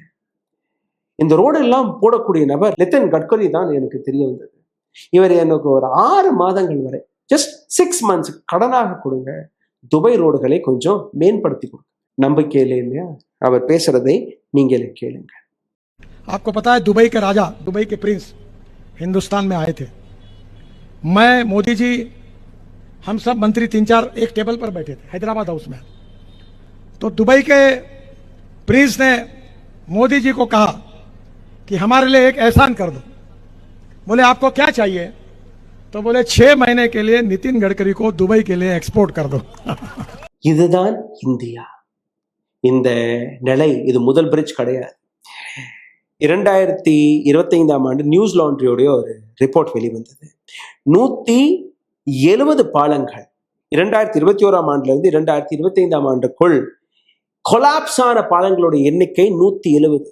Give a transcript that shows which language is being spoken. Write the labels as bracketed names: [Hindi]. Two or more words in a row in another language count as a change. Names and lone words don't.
[Tamil] இந்த ரோடு எல்லாம் போடக்கூடிய நபர் நிதின் கட்கரி தான் எனக்கு தெரிய வந்தது. இவர் எனக்கு ஒரு 6 மாதங்கள் வரை, [English] just 6 months [Tamil] கடனாக கொடுங்க, துபாய் ரோடுகளை கொஞ்சம் மேம்படுத்தி கொடுங்க. நம்பிக்கை இல்லை இல்லையா? அவர் பேசுறதை நீங்களே கேளுங்க. [Hindi] आपको पता है दुबई के राजा, दुबई के प्रिंस हिंदुस्तान में आए थे. मैं, मोदी जी, हम सब मंत्री 3-4 एक टेबल पर बैठे थे हैदराबाद हाउस में. तो दुबई के प्रिंस ने मोदी जी को कहा कि हमारे लिए एक एहसान कर दो. बोले आपको क्या चाहिए? तो बोले 6 महीने के लिए नितिन गडकरी को दुबई के लिए एक्सपोर्ट कर दो। [Tamil] இதுதான் இந்தியா. இந்த நிலை, இது முதல் பிரிட்ஜ் கிடையாது. 2025 நியூஸ் லாண்ட்ரியோடைய ஒரு ரிப்போர்ட் வெளிவந்தது. 170 பாலங்கள் 2021 இருந்து 2025 கொலாப்ஸ் ஆன பாலங்களுடைய எண்ணிக்கை 170.